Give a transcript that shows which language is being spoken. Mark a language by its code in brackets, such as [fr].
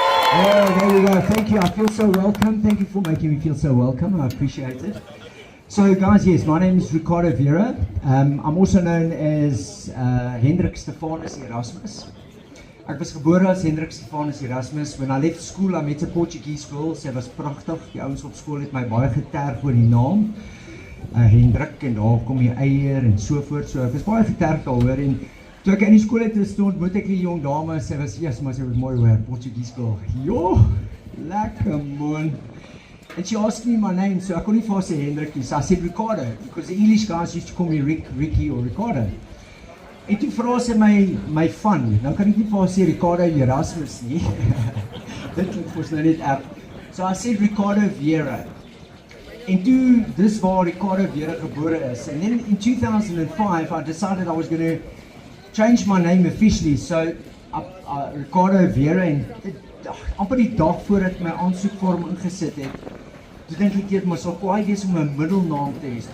[en] Oh, there we go. Thank you. I feel so welcome. Thank you for making me feel so welcome. I appreciate it. So guys, yes, my name is Ricardo Vera. I'm also known as Hendrik Stefanus Erasmus. [af] Ek was gebore as [en] Hendrik Stefanus Erasmus. When I left school, I met a Portuguese girl. [af] Sy was pragtig. Die ouens op skool het my baie geterg oor die naam. Hendrik en daar kom jy eier en so voort. So ek was baie geterg daaroor en toe ek in die skool het stond, moet ek die jong dame, sy was eers, maar sy was mooi hoor, [en] Portuguese girl. [af] Jo, lekker man. [en] And she asked me my name, so I couldn't even say Hendrik, so I said Ricardo, because the English guys used to call me Ricky or Ricardo. [af] En toe vra sy my van, nou kan ek nie vir haar sê Ricardo Erasmus nie. Dit klink vir ons nou net erg. [en] So I said [af] Ricardo Vera. En toe, dis waar Ricardo Vera gebore is. [en] And then in 2005, I decided I was going to change my name officially, so Ricardo Vera, [af] en amper die dag voordat my aansoekvorm ingesit het, toe dink ek maar sal kwaai wees om 'n middelnaam te hê.